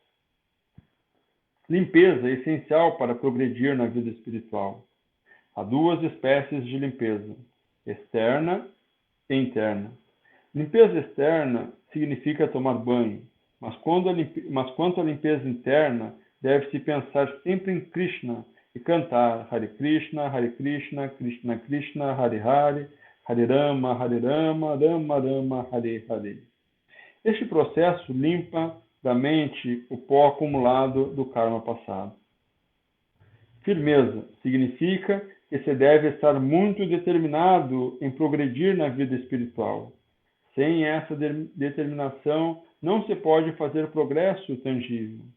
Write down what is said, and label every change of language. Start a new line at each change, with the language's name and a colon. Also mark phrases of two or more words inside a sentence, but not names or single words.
Portuguese: Limpeza é essencial para progredir na vida espiritual. Há 2 espécies de limpeza, externa e interna. Limpeza externa significa tomar banho, mas quanto à limpeza interna, deve-se pensar sempre em Krishna e cantar
Sanskrit: हरे कृष्ण, कृष्ण कृष्ण, हरे हरे, हरे राम, राम राम, हरे हरे.
Portuguese: Este processo limpa da mente o pó acumulado do karma passado. Firmeza significa que se deve estar muito determinado em progredir na vida espiritual. Sem essa determinação, não se pode fazer progresso tangível.